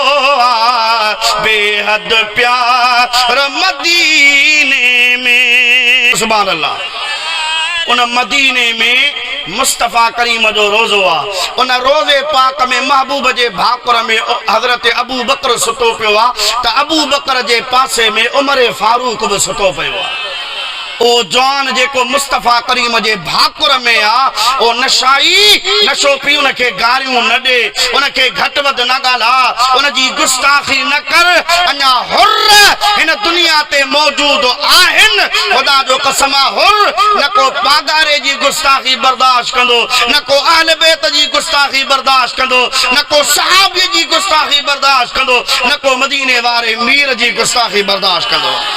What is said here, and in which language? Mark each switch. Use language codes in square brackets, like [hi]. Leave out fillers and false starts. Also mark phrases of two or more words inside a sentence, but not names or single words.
[sd] आ बेहद प्यार मदीने में सुभान अल्लाह उन मदीने में मुस्तफा करीम जो रोज़ो आ उन रोज़े पाक में महबूब जे भाकुर में हजरत अबू बकर सुतो पियो आ त अबू बकर जे पासे में उमर फारूक भी सुतो पियो आ ओ जवान जेको मुस्तफा करीम जे भाकुर में आ ओ नशाई नशो पी उनके गारियूं न दे उनके घट वध न गाला उन जी गुस्ताखी न कर अञा हुर इन दुनिया ते मौजूद आहिन खुदा जो कसम हुर न को पागारे जी गुस्ताखी बर्दाश्त कंदो न को अहले बैत जी गुस्ताखी बर्दाश्त कंदो न को सहाबी जी गुस्ताखी बर्दाश्त कंदो न को मदीने वारे मीर जी गुस्ताखी बर्दाश्त कंदो।